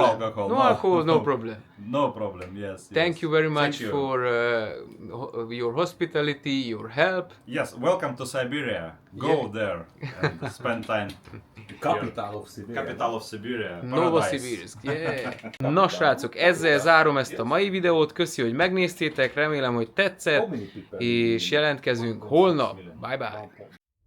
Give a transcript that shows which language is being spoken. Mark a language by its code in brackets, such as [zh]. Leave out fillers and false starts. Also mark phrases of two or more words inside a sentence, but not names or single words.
[en] No alcohol. No alcohol, no problem. No problem. Yes. Thank you very much Thank you. for your hospitality, your help. Yes, welcome to Siberia. Go there and spend time. Capital of Siberia. Capital of Siberia. Novosibirsk, yeah. [hu] Na srácok, ezzel zárom ezt a mai videót. Köszi, hogy megnéztétek, remélem, hogy tetszett, és jelentkezünk holnap. [en] Bye bye.